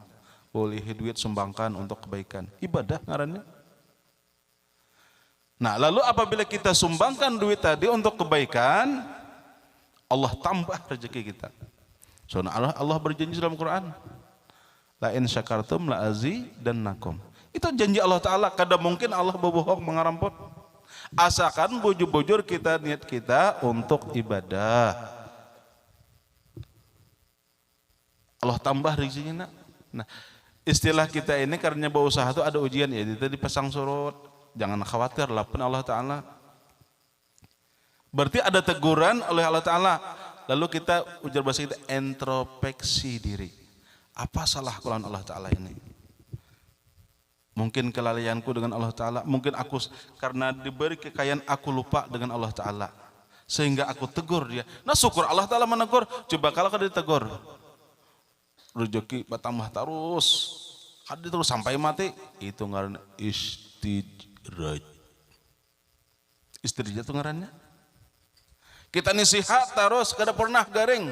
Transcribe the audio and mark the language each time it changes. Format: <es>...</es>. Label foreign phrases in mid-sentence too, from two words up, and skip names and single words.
<id>Boleh duit sumbangkan untuk kebaikan.</id> <bjn>Ibadah ngarannya.</bjn> <id>Nah, lalu apabila kita sumbangkan duit tadi untuk kebaikan, Allah tambah rezeki kita. Soalnya Allah berjanji dalam Quran,</id> <ar>لئن شكرتم لأزيدنكم.</ar> <id>Itu janji Allah Ta'ala. Kadang mungkin Allah berbohong mengarampot. Asalkan bujur-bujur kita niat kita untuk ibadah, Allah tambah rezekinya. Nah, istilah kita ini karena berusaha itu ada ujian ya. Itu dipasang surut. Jangan khawatir, lapun Allah Ta'ala. Berarti ada teguran oleh Allah Ta'ala. Lalu kita ujar bahasa kita introspeksi diri. Apa salah kulawan Allah Ta'ala ini? Mungkin kelalaianku dengan Allah Ta'ala. Mungkin aku karena diberi kekayaan aku lupa dengan Allah Ta'ala. Sehingga aku tegur dia. Nah syukur Allah Ta'ala menegur.</id> <bjn>Coba kalau kada ditegur. Rezeki bertambah terus. Kada terus sampai mati. Itu ngaranna istijraj. Istijraj itu ngarannya. Kita nasihat terus kada pernah garing.</bjn>